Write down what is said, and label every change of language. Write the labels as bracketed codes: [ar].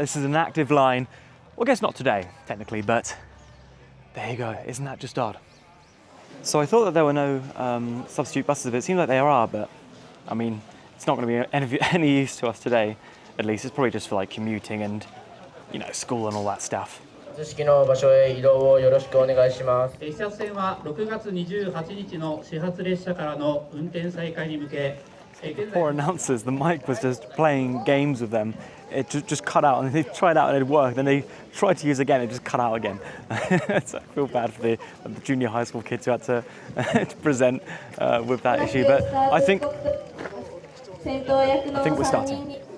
[en] This is an active line. Well, I guess not today, technically, but there you go. Isn't that just odd? So I thought that there were no substitute buses, but it seems like there are, but I mean, it's not going to be any use to us today, at least. It's probably just for like commuting and, school and all that stuff. [ja] 式の場所へ移動をよろしくお願いします。視察線は6月28日の始発列車からの運転再開に向け、 [en] Poor announcers, the mic was just playing games with them. It just cut out, and they tried out and it worked. Then they tried to use again, it just cut out again. So I feel bad for the junior high school kids who had to present with that issue. But I think we're starting.